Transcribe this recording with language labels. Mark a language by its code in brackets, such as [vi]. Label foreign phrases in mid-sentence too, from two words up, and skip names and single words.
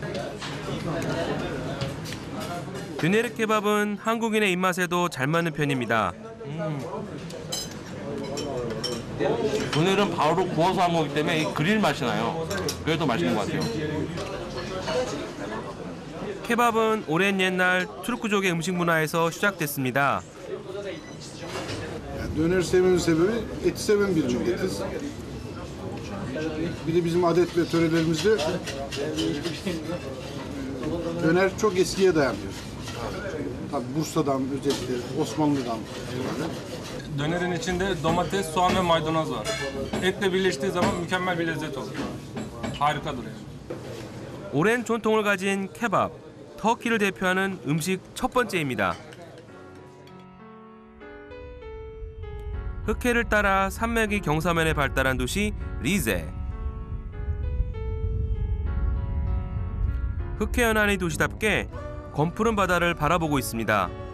[ko] 도네르 케밥은 한국인의 입맛에도 잘 맞는 편입니다. 도네르는 바로 구워서 한 거기 때문에 이 그릴 맛이 나요. 그게 더 맛있는 것 같아요. 케밥은 오랜 옛날 투르크족의 음식 문화에서 시작됐습니다. [tr] Döner sevmemin sebebi eti seven bir milletiz. Bir de bizim adet ve törelerimizde döner çok eskiye dayanıyor. Tabi Bursa'dan özellikle Osmanlı'dan. Dönerin içinde domates, soğan ve maydanoz var. Etle birleştiği zaman mükemmel bir lezzet olur. Harikadır yani. [ko] 오랜 전통을 가진 케밥, 터키를 대표하는 음식 첫 번째입니다. 흑해를 따라 산맥이 경사면에 발달한 도시 리제. 흑해 연안의 도시답게 검푸른 바다를 바라보고 있습니다.